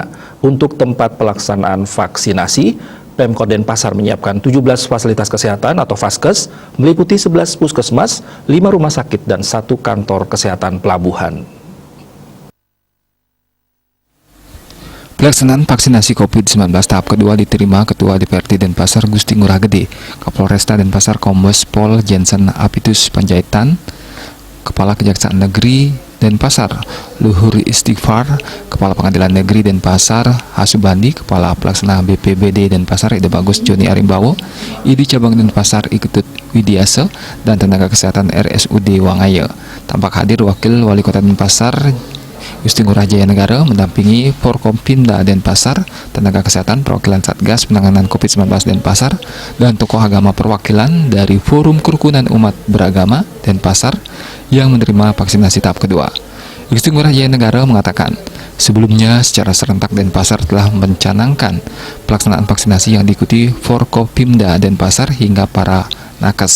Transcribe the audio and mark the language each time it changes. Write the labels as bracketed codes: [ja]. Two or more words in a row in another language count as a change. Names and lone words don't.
[id] Untuk tempat pelaksanaan vaksinasi, Pemkot Denpasar menyiapkan 17 fasilitas kesehatan atau Vaskes, meliputi 11 puskesmas, 5 rumah sakit, dan 1 kantor kesehatan pelabuhan. Pelaksanaan vaksinasi COVID-19 tahap kedua diterima Ketua DPRD Denpasar Gusti Ngurah Gede, Kapolresta Denpasar Kombes Pol Jensen Apitus Panjaitan, Kepala Kejaksaan Negeri Denpasar Luhur Istighfar, Kepala Pengadilan Negeri Denpasar Hasubandi, Kepala Pelaksana BPBD Denpasar Ide Bagus Joni Arimbawo, ID Cabang Denpasar Iketut Widiase, dan tenaga kesehatan RSUD Wangaya. Tampak hadir Wakil Wali Kota Denpasar Gusti Ngurah Jayanegara mendampingi Forkopimda Denpasar, tenaga kesehatan perwakilan Satgas Penanganan COVID-19 Denpasar, dan tokoh agama perwakilan dari Forum Kerukunan Umat Beragama Denpasar yang menerima vaksinasi tahap kedua. Gusti Ngurah Jayanegara mengatakan, sebelumnya secara serentak Denpasar telah mencanangkan pelaksanaan vaksinasi yang diikuti Forkopimda Denpasar hingga para nakes.